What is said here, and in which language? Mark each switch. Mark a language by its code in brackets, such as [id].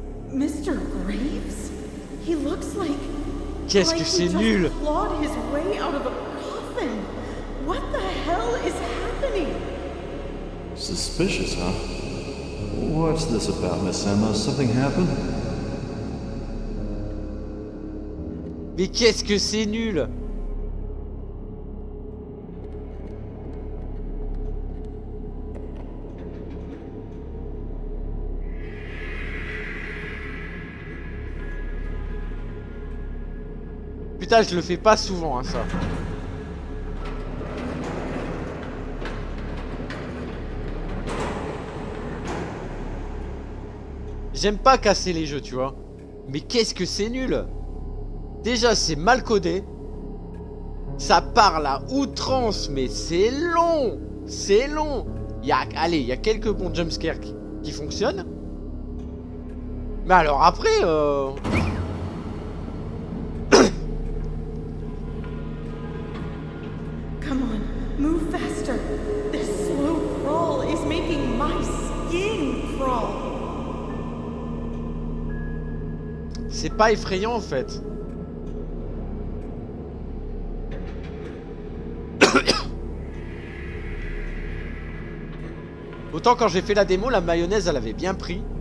[en] Mr. Graves? He looks like... [fr] qu'est-ce que c'est nul! [en] Clawed his way out of a coffin. What the hell is happening? Suspicious, huh? What's this about, Miss Emma? Something happened? [fr] Mais qu'est-ce que c'est nul! Putain, je le fais pas souvent, hein, ça. J'aime pas casser les jeux, tu vois. Mais qu'est-ce que c'est nul! Déjà, c'est mal codé. Ça parle à outrance, mais c'est long! C'est long! Allez, il y a quelques bons jumpscares qui fonctionnent. Mais alors après, [en] Come on, move faster. This slow crawl is making my skin crawl. [fr] c'est pas effrayant en fait. Autant quand j'ai fait la démo, la mayonnaise elle avait bien pris.